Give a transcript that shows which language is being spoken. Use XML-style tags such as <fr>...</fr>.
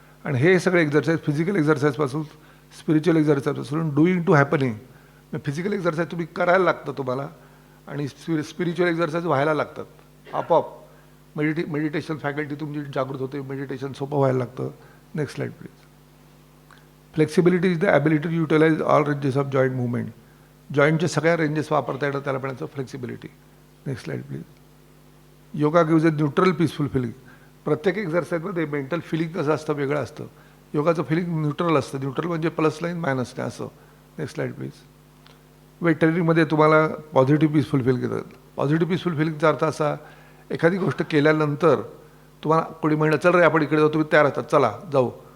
<mr>आणि हे सगळे exercise, physical एक्झरसाईजपासून spiritual एक्झरसाईजपासून</mr> <en>Doing to happening.</en> <mr>Physical exercise तुम्ही करायला लागतं तुम्हाला, आणि स्पिरिच्युअल एक्झरसाईज व्हायला लागतात आपोआप. मेडिटेशन फॅकल्टी तुमची जागृत होते, मेडिटेशन सोपं व्हायला लागतं.</mr> <en>Next slide please. Flexibility is the ability to utilize all ranges of joint movement.</en> <mr>जॉईंटचे सगळ्या रेंजेस वापरता येतात, त्याला म्हणायचं flexibility.</mr> <en>Next slide please. Yoga gives a neutral peaceful feeling.</en> <mr>प्रत्येक एक्झरसाईजमध्ये मेंटल फिलिंग कसं असतं वेगळं असतं. योगाचं फिलिंग न्यूट्रल असतं. न्यूट्रल म्हणजे प्लस लाईन मायनस नाही असं.</mr> <en>Next slide please.</en> <mr>वेट ट्रेनिंगमध्ये तुम्हाला पॉझिटिव्ह पीसफुल फील घेतात. पॉझिटिव्ह पीसफुल फिलिंगचा अर्थ असा, एखादी गोष्ट केल्यानंतर तुम्हाला कोणी म्हणलं चल रे आपण इकडे जाऊ, तुम्ही तयार असतात, चला जाऊ.</mr>